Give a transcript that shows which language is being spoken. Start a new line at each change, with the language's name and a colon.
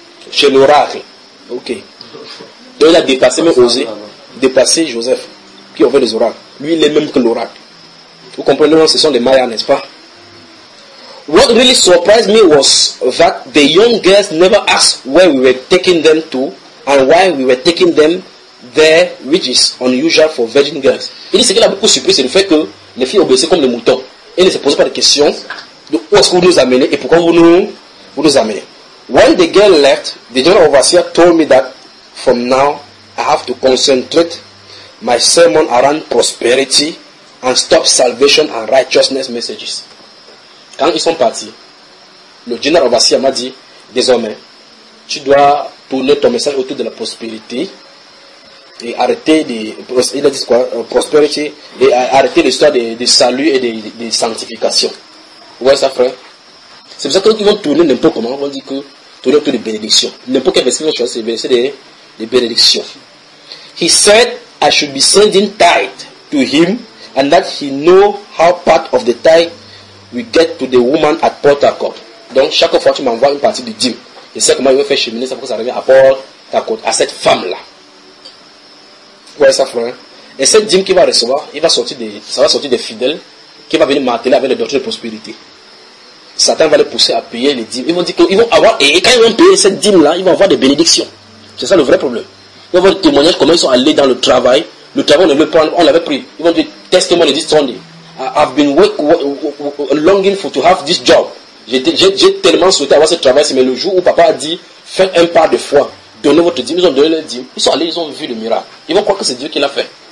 French: Chez l'oracle. Ok. Donc il a dépassé, même osé, dépassé Joseph, qui avait les oracles. Lui, il est même que l'oracle. Vous comprenez, non, ce sont des mayas, n'est-ce pas?
English: What really surprised me was that the young girls never asked where we were taking them to and why we were taking them there, which is unusual for virgin girls.
French: Il dit ce qui l'a beaucoup surpris, c'est le fait que les filles obéissaient comme des moutons. Elles ne se posaient pas de questions de où est-ce que vous nous amenez et pourquoi vous nous amenez.
English: When the girl left, the general overseer told me that from now I have to concentrate my sermon around prosperity and stop salvation and righteousness messages.
French: Quand ils sont partis, le général Vassia m'a dit, désormais, tu dois tourner ton message autour de la prospérité et arrêter l'histoire de salut et de sanctification. Vous voyez ça, frère? C'est pour ça qu'ils vont tourner n'importe comment, ils vont dire que tourner autour de bénédiction. N'importe quel verset qu'ils vont choisir, c'est le verset de bénédiction.
English: He said I should be sending tithe to him and that he know how part of the tithe we get to the woman at Port Harcourt.
French: Donc, chaque fois, tu m'envoies une partie du dîme. Je sais comment il va faire cheminer, ça pour que ça revient à Port Harcourt, à cette femme-là. Vous voyez ça, frère? Et cette dîme qu'il va recevoir, ça va sorti des fidèles qui va venir marteler avec les doctrines de prospérité. Satan va les pousser à payer les dîmes. Ils vont dire qu'ils vont avoir, et quand ils vont payer cette dîme-là, ils vont avoir des bénédictions. C'est ça le vrai problème. Ils vont avoir des témoignages comment ils sont allés dans le travail. Le travail, on l'avait pris. Ils vont dire, teste-moi les dîmes.
English: I've been longing for to have this job.
French: J'ai tellement souhaité avoir ce travail. Mais le jour où papa a dit, fais un pas de foi, donnez votre dîme, ils ont donné leur dîme. Ils sont allés, ils ont vu le miracle. Ils vont croire que c'est Dieu qui l'a fait.